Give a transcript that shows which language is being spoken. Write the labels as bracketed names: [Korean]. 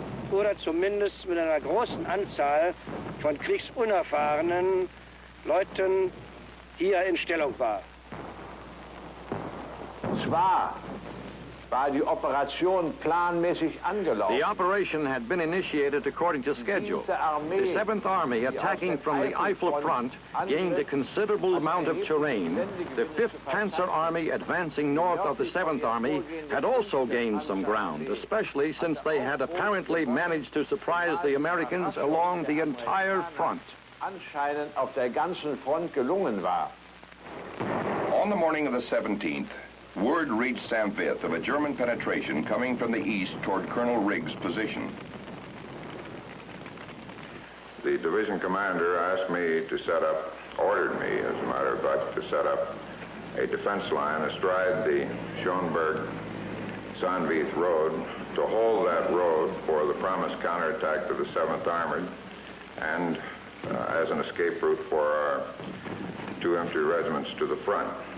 [German] Oder zumindest mit einer großen Anzahl von kriegsunerfahrenen Leuten hier in Stellung war. War die Operation planmäßig angelaufen. [English] The operation had been initiated according to schedule. The 7th Army, attacking from the Eifel front, gained a considerable amount of terrain. The 5th Panzer Army, advancing north of the 7th Army, had also gained some ground, especially since they had apparently managed to surprise the Americans along the entire front. [German] Anscheinend auf der ganzen Front gelungen war. [English] On the morning of the 17th, word reached Sanvith of a German penetration coming from the east toward Colonel Riggs' position. The division commander asked me to ordered me, as a matter of fact, to set up a defense line astride the Schoenberg-Sanvith road, to hold that road for the promised counterattack to the 7th Armored, and as an escape route for our 2 infantry regiments to the front.